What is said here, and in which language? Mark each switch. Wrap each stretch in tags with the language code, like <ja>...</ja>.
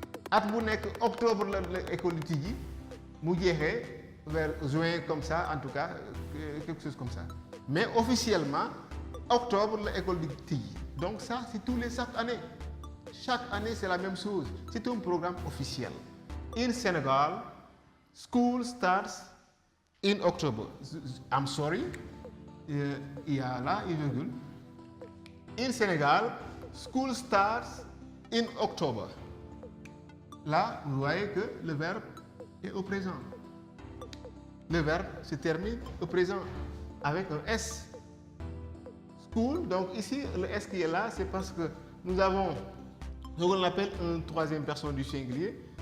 <wo>At bu nekk octobre la école di tijji mu jeexee</wo> <fr>vers juin comme ça, en tout cas quelque chose comme ça.</fr> <wo>Mais officiellement octobre la école di tijji.</wo> <fr>Donc ça c'est chaque année. Chaque année c'est la même chose. C'est un programme officiel.</fr> <en>In Senegal, school starts in October. I'm sorry,</en> <fr>il y a là une virgule.</fr> <en>In Senegal, school starts in October.</en> <fr>Là, vous voyez que le verbe est au présent. Le verbe se termine au présent avec un S. School, donc ici, le S qui est là, c'est parce que nous avons ce qu'on appelle une troisième personne du singulier.</fr>